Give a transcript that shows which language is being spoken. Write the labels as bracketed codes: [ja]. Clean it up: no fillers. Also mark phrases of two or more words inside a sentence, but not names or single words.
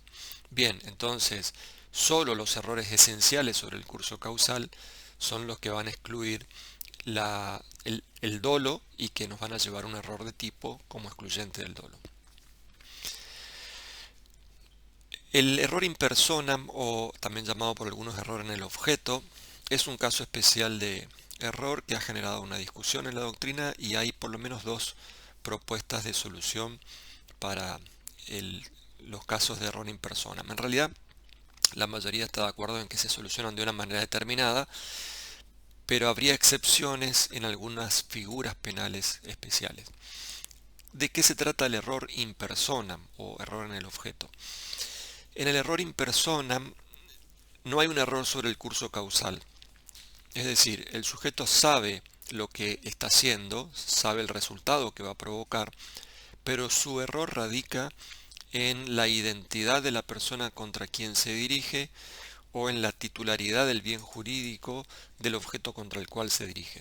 [es] Bien, entonces, solo los errores esenciales sobre el curso causal son los que van a excluir el dolo y que nos van a llevar a un error de tipo como excluyente del dolo. El error [la] in personam, [es] o también llamado por algunos error en el objeto, es un caso especial de error que ha generado una discusión en la doctrina y hay por lo menos dos propuestas de solución para los casos de error [la] in personam. [es] En realidad, la mayoría está de acuerdo en que se solucionan de una manera determinada, pero habría excepciones en algunas figuras penales especiales. ¿De qué se trata el error [la] in personam [es] o error en el objeto? En el error [la] in personam [es] no hay un error sobre el curso causal. Es decir, el sujeto sabe lo que está haciendo, sabe el resultado que va a provocar, pero su error radica en la identidad de la persona contra quien se dirige o en la titularidad del bien jurídico del objeto contra el cual se dirige.